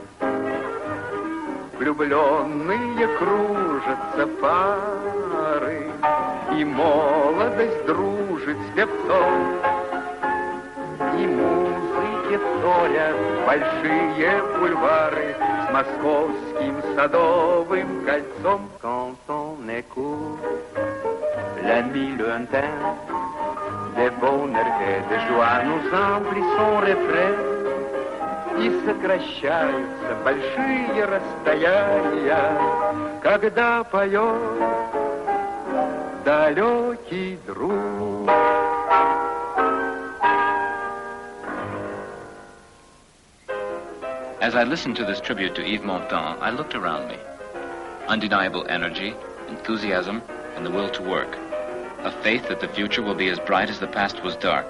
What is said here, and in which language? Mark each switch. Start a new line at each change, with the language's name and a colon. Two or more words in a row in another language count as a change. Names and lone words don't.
Russian: Влюбленные кружатся пары, и молодость дружит с певцом, и музыке вторят большие бульвары с московским садовым кольцом.
French: Quand on écoute l'ami lointain, de bonheur et de joie nous emplit son refrain,
Russian: и сокращаются большие расстояния, когда поет далекий друг.
English: As I listened to this tribute to Yves Montand, I looked around me. Undeniable energy, enthusiasm, and the will to work. A faith that the future will be as bright as the past was dark.